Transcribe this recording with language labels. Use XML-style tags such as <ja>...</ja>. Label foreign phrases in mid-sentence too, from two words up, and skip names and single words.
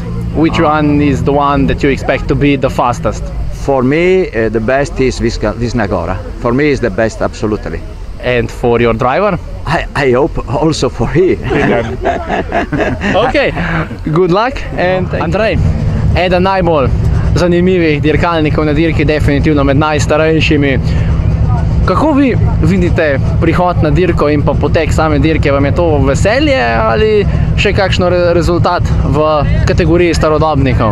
<en>Which one is the one that you expect to be the fastest? For me, the best is Visna Gora. For me, is the best, absolutely. And for your driver? I hope also for him. Okay, good luck.</en> <sl>And Andrej, eden najbolj zanimivih dirkalnikov na dirki, definitivno med najstarejšimi. Kako vi vidite prihod na dirko in pa potek same dirke? Vam je to veselje ali še kakšno rezultat v kategoriji starodobnikov?</sl>